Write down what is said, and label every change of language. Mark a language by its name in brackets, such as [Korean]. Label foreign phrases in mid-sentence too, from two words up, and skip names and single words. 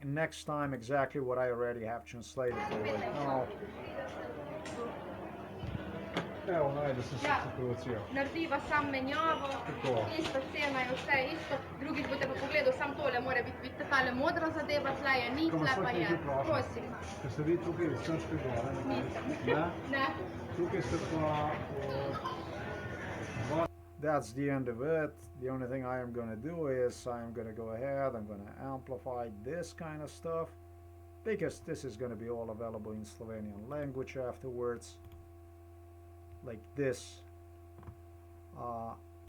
[English] Next time exactly what I already have translated right now. [Slovenian] Evo, najde se situacija. Narediva sam menjavo, ista cena je vse isto, drugič boste pa pogledal, sam tole mora biti tale modra zadeva, tle je ni, tle pa je. Prosim. Ker ste vi tukaj iz Krške gore? Ne? Ne. Tukaj ste pa... [English] That's the end of it. The only thing I am going to do is I am going to go ahead, I'm going to amplify this kind of stuff because this is going to be all available in Slovenian language afterwards. Like this.